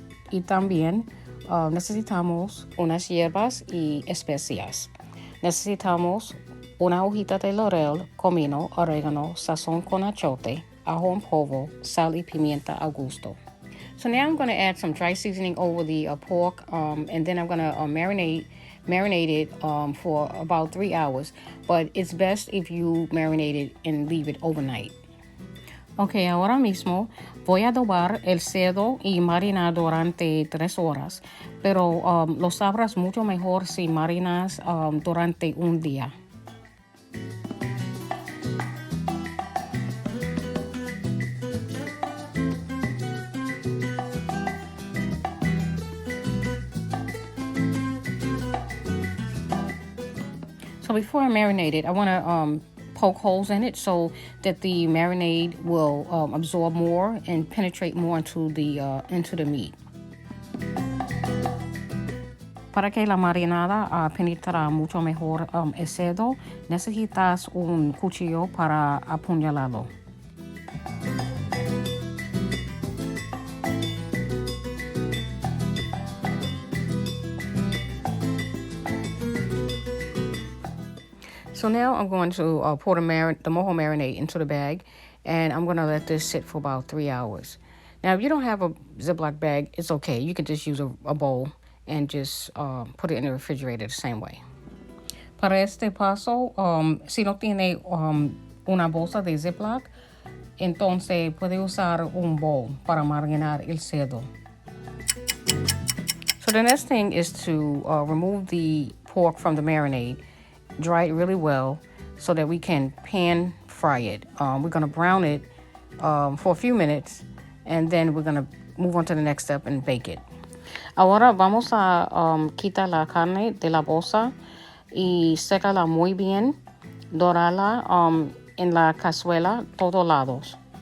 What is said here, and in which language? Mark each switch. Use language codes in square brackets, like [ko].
[es] Y también necesitamos unas hierbas y especias. Necesitamos una hojita de laurel, comino, orégano, sazón con achiote, ajo en polvo, sal y pimienta al gusto. [en] So now I'm going to add some dry seasoning over the pork, and then I'm going to marinate it for about 3 hours. But it's best if you marinate it and leave it overnight. [es] Ok, ahora mismo voy a adobar el cerdo y marinar durante 3 horas, pero lo sabrás mucho mejor si marinas durante un día. [en] So before I marinate it, I want to poke holes in it so that the marinade will absorb more and penetrate more into the meat. [es] Para que la marinada penetre mucho mejor el cerdo, necesitas un cuchillo para apuñalarlo. [en] So now I'm going to pour the mojo marinade into the bag, and I'm going to let this sit for about 3 hours. Now, if you don't have a Ziploc bag, it's okay. You can just use a bowl and just put it in the refrigerator the same way. [es] Para este paso, si no tiene una bolsa de Ziploc, entonces puede usar un bowl para marinar el cerdo. [en] So the next thing is to remove the pork from the marinade. Dry it really well so that we can pan fry it. We're going to brown it for a few minutes, and then we're going to move on to the next step and bake it. [es] Ahora vamos a quitar la carne de la bolsa y sécala muy bien, dorarla en la cazuela todos lados.